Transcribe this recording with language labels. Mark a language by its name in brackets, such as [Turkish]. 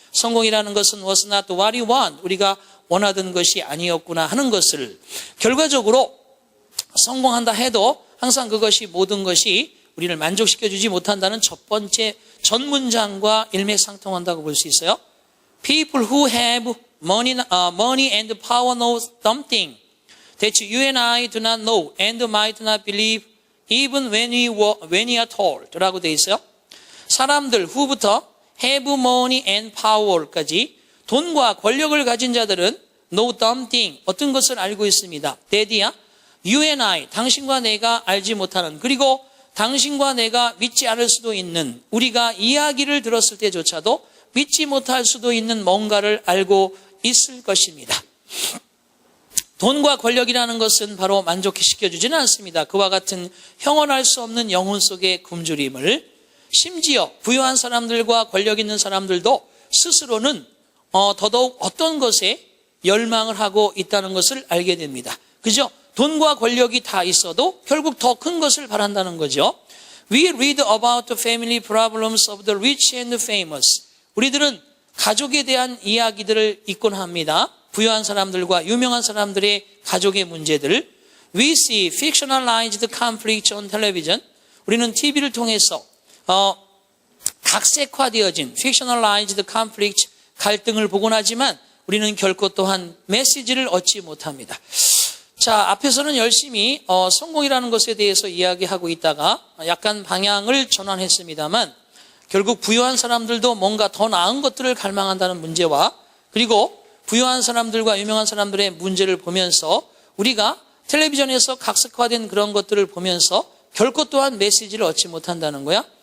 [Korean] 성공이라는 것은 [English] was not what we want, [Korean] 우리가 원하던 것이 아니었구나 하는 것을 결과적으로 성공한다 해도 항상 그것이 모든 것이 우리를 만족시켜주지 못한다는 첫 번째 전 문장과 일맥상통한다고 볼 수 있어요. [English] People who have money and power know something that you and I do not know and might not believe even when we are told [Korean] 라고 되어 있어요. 사람들 후부터 [English] have money and power [Korean] 까지 돈과 권력을 가진 자들은 [English] know something [Korean] 어떤 것을 알고 있습니다. Dad야, [English] you and I [Korean] 당신과 내가 알지 못하는 그리고 당신과 내가 믿지 않을 수도 있는 우리가 이야기를 들었을 때조차도 믿지 못할 수도 있는 뭔가를 알고 있을 것입니다. 돈과 권력이라는 것은 바로 만족시켜주지는 않습니다. 그와 같은 형언할 수 없는 영혼 속의 굶주림을 심지어 부유한 사람들과 권력 있는 사람들도 스스로는 더더욱 어떤 것에 열망을 하고 있다는 것을 알게 됩니다. 그죠? 돈과 권력이 다 있어도 결국 더 큰 것을 바란다는 거죠. [English] We read about the family problems of the rich and famous. [Korean] 우리들은 가족에 대한 이야기들을 읽곤 합니다. 부유한 사람들과 유명한 사람들의 가족의 문제들을. [English] We see fictionalized conflicts on television. [Korean] 우리는 TV를 통해서 각색화되어진 [English] fictionalized conflict [Korean] 갈등을 보곤 하지만 우리는 결코 또한 메시지를 얻지 못합니다. 자, 앞에서는 열심히 성공이라는 것에 대해서 이야기하고 있다가 약간 방향을 전환했습니다만 결국 부유한 사람들도 뭔가 더 나은 것들을 갈망한다는 문제와 그리고 부유한 사람들과 유명한 사람들의 문제를 보면서 우리가 텔레비전에서 각색화된 그런 것들을 보면서 결코 또한 메시지를 얻지 못한다는 거야.